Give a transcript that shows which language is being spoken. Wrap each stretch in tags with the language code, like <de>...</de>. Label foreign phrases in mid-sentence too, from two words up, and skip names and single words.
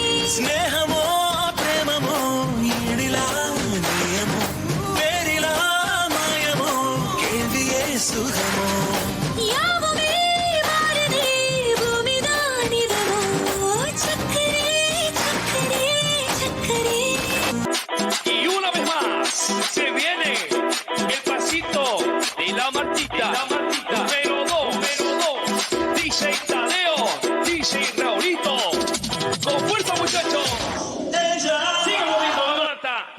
<ta>ஸ்நேகமோ பிரேமமோ ஈடிலா நியமோ பேரிலா மாயமோ கேள்வியே சுகமோ யாவுமே மாறுதே பூமிதானிதமோ. சக்கரே சக்கரே சக்கரே.</ta> <es>Y una vez más se viene el pasito de la Martita. Número 2, DJ Tadeo, DJ Raulito. Con fuerza muchachos. Sigue moviendo la Marta.</es>